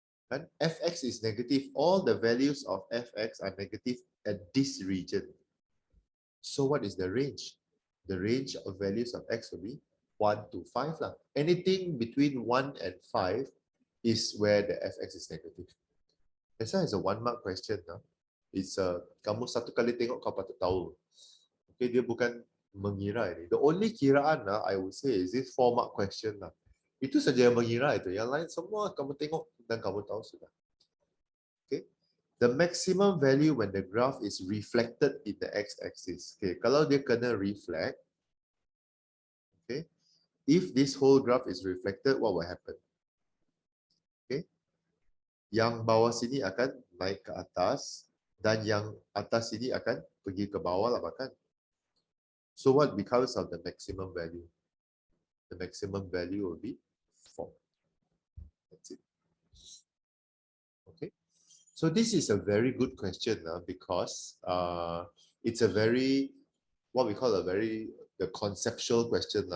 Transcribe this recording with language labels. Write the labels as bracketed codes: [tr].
[en] And fx is negative. All the values of fx are negative at this region. So what is the range? The range of values of x will be 1 to 5 lah. Anything between 1 and 5 is where the fx is negative. That's why it's a 1 mark question. [ms] It's kamu satu kali tengok kau patut tahu. Okay, dia bukan mengira ini. [en] The only kiraan I would say is this 4 mark question lah. [ms] Itu saja yang mengira itu. Yang lain semua kamu tengok dan kamu tahu sudah. [en] Okay. The maximum value when the graph is reflected in the x-axis. Okay, [ms] kalau dia kena reflect, [en] okay, if this whole graph is reflected, what will happen? [ms] Okay, yang bawah sini akan naik ke atas dan yang atas sini akan pergi ke bawah lah bahkan. [en] So what becomes of the maximum value? The maximum value will be 4. That's it. Okay. So this is a very good question because it's a very, what we call the conceptual question.